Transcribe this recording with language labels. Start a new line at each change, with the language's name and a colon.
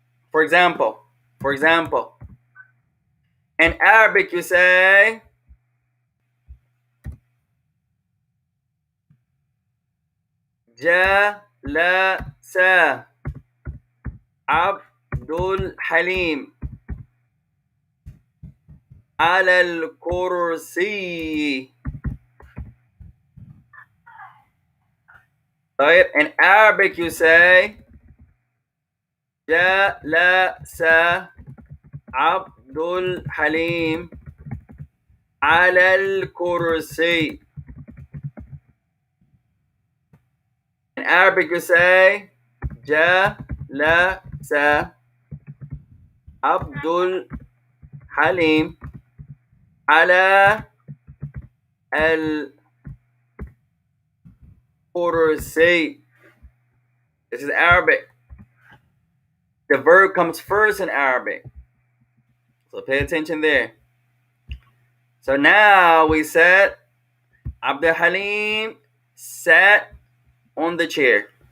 English: For example, in Arabic, you say Jalasa Abdul Halim
Arabic: على الكرسي. طيب,
English: in Arabic you say
Arabic: جلس عبد الحليم على الكرسي.
English: In Arabic you say
Arabic: جلس عبد الحليم على الكرسي.
English: This is Arabic. The verb comes first in Arabic. So pay attention there. So now we said Abdul Halim sat on the chair.